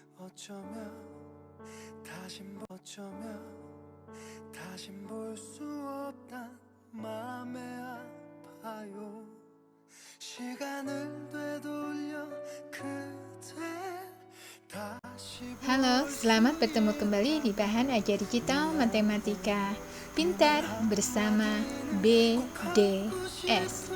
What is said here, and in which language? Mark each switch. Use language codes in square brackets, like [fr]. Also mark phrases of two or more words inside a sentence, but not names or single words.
[ko] 다신 볼 수 없단 맘에 아파요. 시간을 되돌려 그대 다시. [id] Halo, selamat bertemu kembali di Bahan Ajar Digital Matematika Pintar bersama BDS.